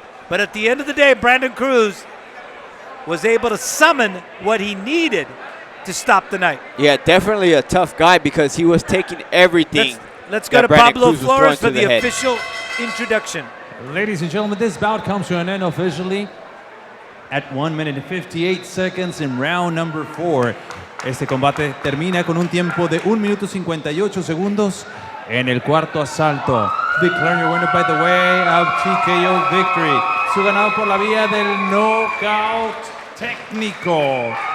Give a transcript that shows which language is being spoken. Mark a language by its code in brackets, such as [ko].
[en] But at the end of the day, Brandon Cruz was able to summon what he needed to stop the night. Yeah, definitely a tough guy because he was taking everything. Let's go to Pablo Flores for the official introduction. Ladies and gentlemen, this bout comes to an end officially at 1 minute and 58 seconds in round number 4. [es] Este combate termina con un tiempo de 1 minuto 58 segundos en el cuarto asalto. [en] Declaring your winner by the way of TKO victory. [es] Su ganado por la vía del knockout técnico.